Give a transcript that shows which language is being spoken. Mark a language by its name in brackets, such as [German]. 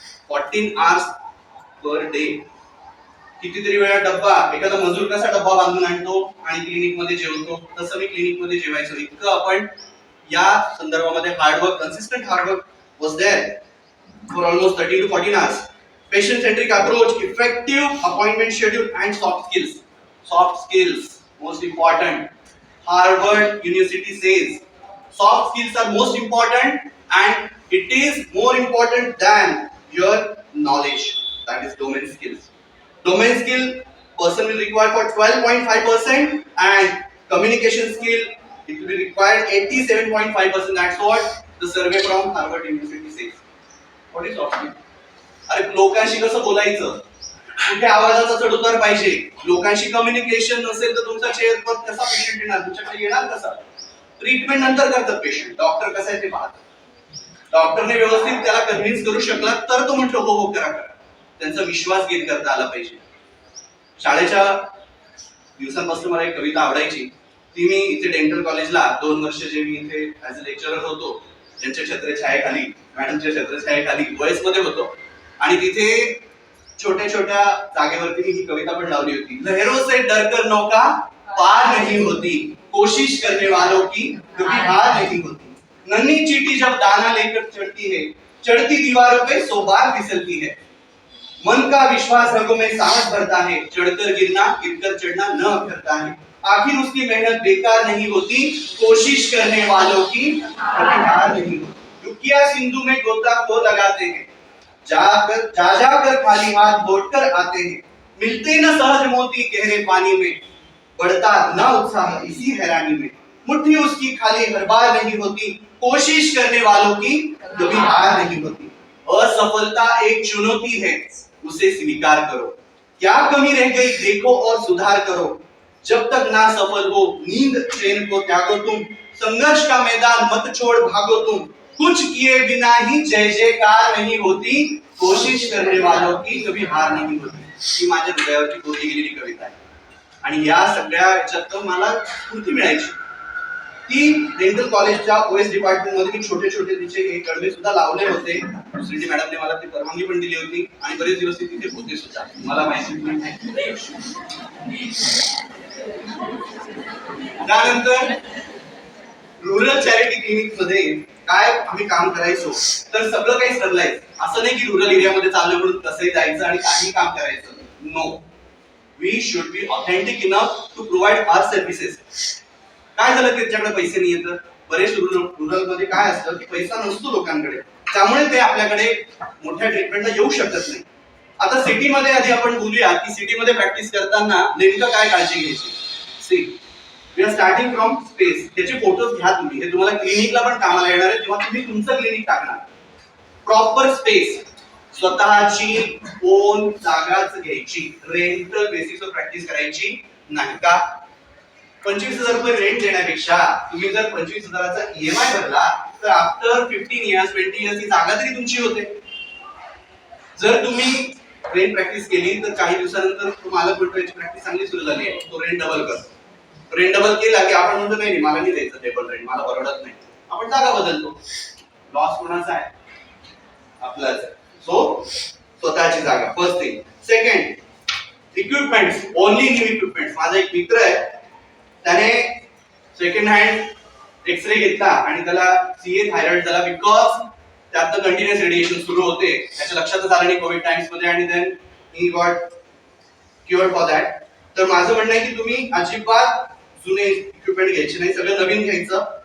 [English] 14 hours per day. [Marathi] कितीतरी वेळा डब्बा, एखादा मजूर कसा डब्बा बांधून आणतो आणि क्लिनिक मध्ये जेवतो, तसं मी क्लिनिक मध्ये जेवायचो. इतकं आपण या संदर्भामध्ये hard work, [English] Consistent hard work was there for almost 13 to 14 hours. Patient centric approach, effective appointment schedule and soft skills. Soft skills most important. Harvard University says soft skills are most important and it is more important than your knowledge. That is domain skills. Domain skill person will require for 12.5% and communication skill it will be required 87.5%. That's what the survey from Harvard University says. What is soft skill? [Marathi] अरे लोकांशी कसं बोलायचं, कुठे आवाजाचा चढउतार पाहिजे, लोकांशी communication नसेल तर तुमचा चेअरवर कसा पेशंट येणार, तुमच्याकडे येणार कसा. ट्रीटमेंट नंतर करतात पेशंट, डॉक्टर कसं आहे ते पाहतात. डॉक्टरने व्यवस्थित त्याला कन्व्हिन्स करू शकला तर तो म्हणतो हो हो करा करा. त्यांचा विश्वास गेन करता आला पाहिजे. शाळेच्या दिवसांपासून मला एक कविता आवडायची. ती मी इथे डेंटल कॉलेजला 2 वर्ष जे मी इथे [English] as a lecturer [Marathi] होतो, ज्यांच्या छत्रछायेखाली, मॅडमच्या छत्रछायेखाली वॉइस मध्ये होतो, आणि तिथे छोट्या छोट्या जागेवरती मी ही कविता पण लावली होती. [Hindi] लहरों से डरकर नौका पार नहीं होती, कोशिश करने वालों की कभी हार नहीं होती. नन्ही चींटी जब दाना लेकर चढ़ती है, चढ़ती दीवारों पे 100 बार फिसलती है. मन का विश्वास रगों में सांस भरता है, चढ़कर गिरना गिरकर चढ़ना न करता है. आखिर उसकी मेहनत बेकार नहीं होती, कोशिश करने वालों की कभी हार नहीं होती. डुबकियां सिंधु में गोता खो लगाते हैं, जाकर खाली हाथ लौटकर आते हैं. मिलते न सहज मोती गहरे पानी में, बढ़ता न उत्साह इसी हैरानी में. मुट्ठी उसकी खाली हर बार नहीं होती, कोशिश करने वालों की कभी हार नहीं होती. असफलता एक चुनौती है, उसे स्वीकार करो. क्या कमी रह गई देखो और सुधार करो. जब तक ना सफल हो नींद चैन को त्यागो तुम. संघर्ष का मैदान मत छोड़ भागो तुम. कुछ किए बिना ही जय जयकार नहीं होती, कोशिश करने वालों की कभी हार नहीं होती. [Marathi] ही माझ्या हृदयावरची कोरली गेलेली कविता आहे. आणि या सगळ्या याच्यात मला स्फूर्ती मिळायची. ती डेंटल कॉलेजच्या ओएस डिपार्टमेंट मध्ये छोटे छोटे तिचे हे कडवे सुद्धा लावले होते. श्रीजी मॅडमने मला ती परवानगी पण दिली होती आणि बरेच दिवस ती तिथे होते सुद्धा. मला माहिती नाही. त्यानंतर रुरल चॅरिटी क्लिनिक मध्ये काय आम्ही काम करायचो तर सगळं काही ठरलंय. असं नाही की रुरल एरियामध्ये चाललं म्हणून कसंही जायचं आणि काही काम करायचं. [English] No, we should be authentic enough to provide our services. [Marathi] काय झालं त्याच्याकडे पैसे नाही येत. बरेच रुरल मध्ये काय असतं की पैसा नसतो लोकांकडे, त्यामुळे ते आपल्याकडे मोठ्या ट्रीटमेंटला येऊ शकत नाही. आता सिटीमध्ये आधी आपण बोलूया की सिटीमध्ये प्रॅक्टिस करताना नेमकं काय काळजी घ्यायची. [English] See, we are starting from space. [Marathi] त्याचे फोटोज घ्या तुम्ही. हे तुम्हाला क्लिनिकला पण कामाला येणार आहे तेव्हा तुम्ही तुमचं क्लिनिक टाकणार. प्रॉपर स्पेस, स्वतःची ओन जागाच घ्यायची. रेंटल बेसिसवर प्रॅक्टिस करायची नाही. का? 25,000 रुपये रेंट देण्यापेक्षा तुम्ही जर 25,000चा EMI भरला तर [English] after 15 years 20 years [Marathi] ही जागा तरी तुमची होते. जर तुम्ही रेंट प्रॅक्टिस केली तर काही दिवसानंतर तुम्हाला याची प्रॅक्टिस चांगली सुरू झाली आहे, तो रेंट डबल कर. रेंट डबल केला की आपण म्हणतो नाही मला नाही द्यायचं टेबल रेंट, मला परवडत नाही. आपण जागा बदलतो. लॉस कोणाचा आहे? आपलाच आहे. [English] so [Marathi] स्वतःची जागा [English] First thing. Second, equipment, only new equipment. [Marathi] माझा एक मित्र आहे, त्याने सेकंड हँड एक्सरे घेतला आणि त्याला CA थायरॉइड झाला बिकॉज त्यात कंटिन्युअस रेडिएशन सुरू होते. त्याच्या लक्षातच आलं नाही कोविड टाइम्स मध्ये आणि [English] Then he got cured for that. [Marathi] तर माझं म्हणणं आहे की तुम्ही अजिबात जुने इक्विपमेंट घ्यायचे नाही, सगळं नवीन घ्यायचं.